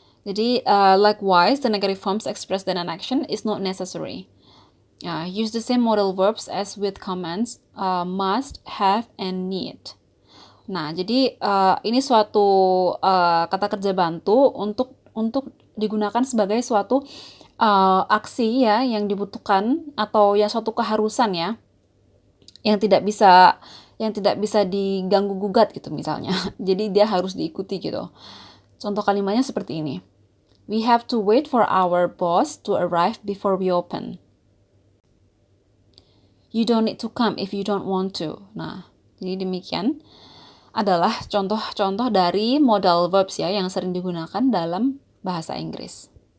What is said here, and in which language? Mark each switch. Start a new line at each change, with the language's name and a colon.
English: Jadi likewise, the negative forms express that an action is not necessary. Use the same modal verbs as with commands must, have, and need.
Indonesian: Nah, jadi ini suatu kata kerja bantu untuk digunakan sebagai suatu aksi ya yang dibutuhkan atau ya suatu keharusan ya yang tidak bisa diganggu gugat gitu misalnya. Jadi dia harus diikuti gitu. Contoh kalimatnya seperti ini.
English: We have to wait for our boss to arrive before we open. You don't need to come if you don't want to.
Indonesian: Nah, jadi demikian adalah contoh-contoh dari modal verbs ya yang sering digunakan dalam bahasa Inggris.